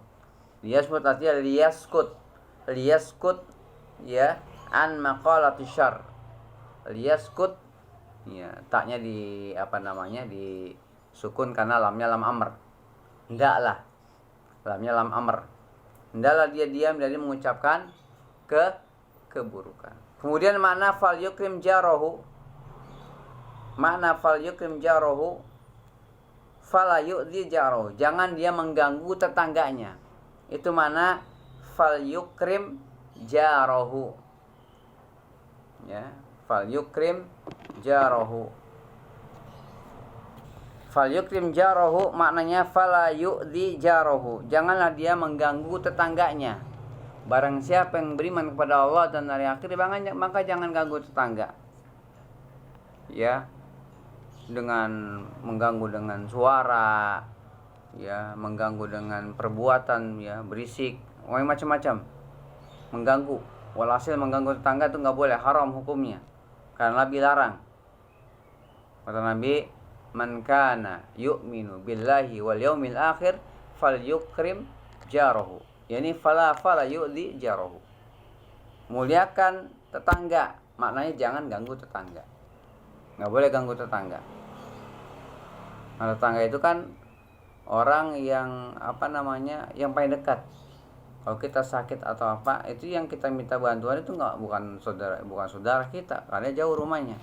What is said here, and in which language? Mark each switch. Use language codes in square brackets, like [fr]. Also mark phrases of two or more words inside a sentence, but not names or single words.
[id] Liyasmut artinya liyaskut ya, [ar] عن مقالة شر. [id] Liyaskut ya, taknya di di sukun karena lamnya [ar] لام أمر. [id] Hendaklah, lamnya [ar] لام أمر. [id] Hendaklah dia diam dari mengucapkan keburukan. Kemudian makna [ar] فليكرم جاره، فلا يؤذي جاره, [id] jangan dia mengganggu tetangganya. Itu mana [ar] فليكرم جاره ya, فليكرم جاره. فليكرم جاره maknanya فلا يؤذي جاره, [id] janganlah dia mengganggu tetangganya. Barang siapa yang beriman kepada Allah dan hari akhir, maka jangan ganggu tetangga ya, dengan mengganggu dengan suara ya, mengganggu dengan perbuatan ya, berisik, macam-macam mengganggu. Walhasil mengganggu tetangga itu nggak boleh, haram hukumnya, karena Nabi larang. Kata Nabi, [ar] من كان يؤمن بالله واليوم الآخر فليكرم جاره، يعني فلا يؤذي جاره. [id] Muliakan tetangga, maknanya jangan ganggu tetangga, nggak boleh ganggu tetangga. Nah, tetangga itu kan orang yang yang paling dekat. Kalau kita sakit atau apa, itu yang kita minta bantuan itu bukan saudara kita, karena jauh rumahnya.